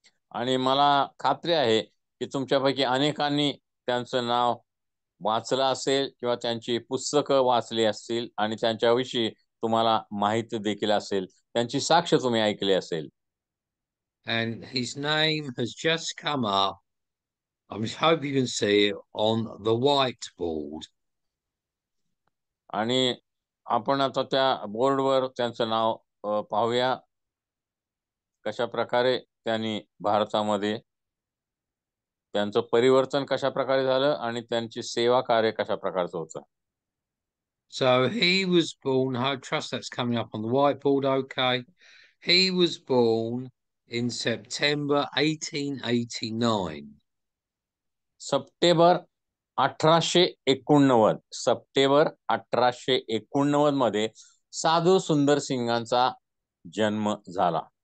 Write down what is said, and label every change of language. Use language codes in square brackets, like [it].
[mr] आणि मला खात्री आहे की तुमच्यापैकी अनेकांनी त्यांचं नाव वाचलं असेल किंवा त्यांची पुस्तकं वाचली असतील आणि त्यांच्याविषयी तुम्हाला माहिती देखील असेल, त्यांची साक्ष तुम्ही ऐकली असेल. [en] And his name has just come up. I hope you can see it on the whiteboard. [mr] आणि आपण आता त्या बोर्डवर त्यांचं नाव पाहूया, कशा प्रकारे त्यांनी भारतामध्ये त्यांचं परिवर्तन कशा प्रकारे झालं आणि त्यांची सेवा कार्य कशा प्रकारचं होतं. [en] So he was born, I trust that's coming up on the whiteboard, okay. He was born in September 1889. [mr] September 1889, September 1889 मध्ये साधू सुंदर सिंगांचा जन्म झाला.